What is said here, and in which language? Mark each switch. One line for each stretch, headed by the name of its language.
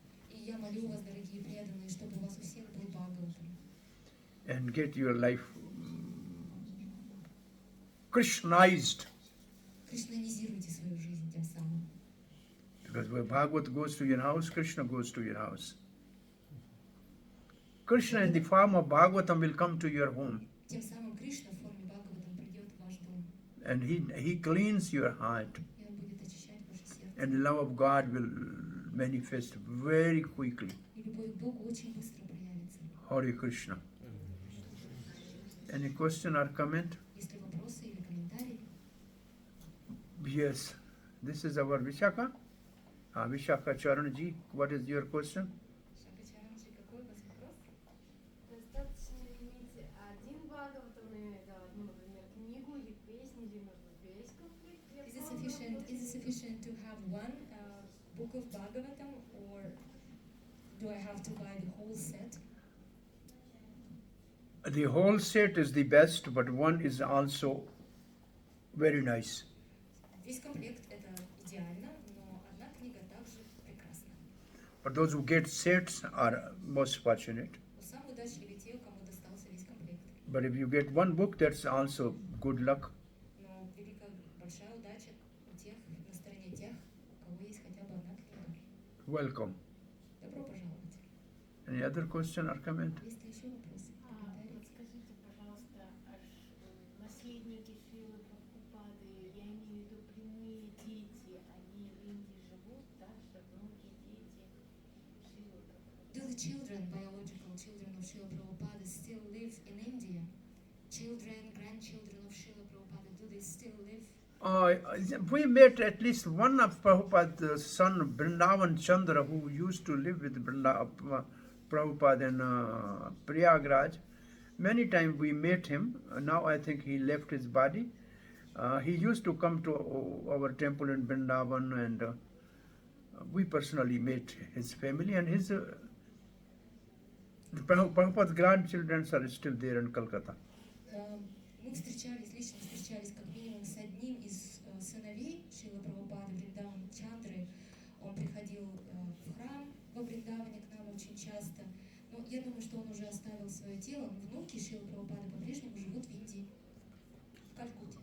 Russian: И я молю вас, дорогие преданные, чтобы у вас у всех был Бхагаватам.
English: And get your life Krishnized.
Russian: Кришнанизируйте свою жизнь тем самым.
English: Because where Bhagavat goes to your house, Krishna goes to your house. Krishna in the form of Bhagavatam will come to your home.
Russian: Тем самым Кришна в форме Бхагаватам придет в ваш дом.
English: And he cleans your heart.
Russian: И он будет очищать ваше сердце.
English: And the love of God will manifest very quickly.
Russian: И любовь к Богу очень быстро проявится.
English: Hare Krishna. Any question or comment?
Russian: Есть ли вопросы или комментарии?
English: Yes. This is our Vishaka. Vishaka Charanji, what is your question?
Russian: Шакачаранджи, какой у вас вопрос? Достаточно ли иметь один Бхагаватам, ну, например, книгу или песню, или, может быть, весь комплект для
English: Is it
Russian: полного
English: sufficient? Is it
Russian: пользования?
English: sufficient to have one book of Bhagavatam, or do I have to buy the whole set? The whole set is the best, but one is also very nice.
Russian: Весь комплект это идеально, но одна книга также прекрасна.
English: But those who get sets are most fortunate.
Russian: Но самые удачливые те, кому достался весь комплект.
English: But if you get one book, that's also good luck.
Russian: Но большая удача у тех, на стороне тех, у кого есть хотя бы одна книга.
English: Welcome.
Russian: Добро пожаловать.
English: Any other question or comment?
Russian: Есть ли еще вопросы, комментарии? Подскажите, пожалуйста, наследники Шрилы Прабхупады, я имею в виду прямые дети, они в Индии живут, также внуки, дети Шрилы Прабхупады.
English: Do the children, biological children of Srila Prabhupada, still live in India? Children, grandchildren of Srila Prabhupada, do they still live? We met at least one of Prabhupada's son, Vrindavan Chandra, who used to live with Prabhupada in Prayagraj. Many times we met him. Now I think he left his body. He used to come to our temple in Vrindavan, and we personally met his family, and his Prabhupada's grandchildren are still there in Calcutta.
Russian: Мы встречались, лично встречались как минимум с одним из сыновей Шрилы Прабхупады, Вриндаван Чандры. Он приходил в храм во Вриндаване к нам очень часто. Но я думаю, что он уже оставил свое тело. Но внуки Шрилы Прабхупады по-прежнему живут в Индии, в Калькутте.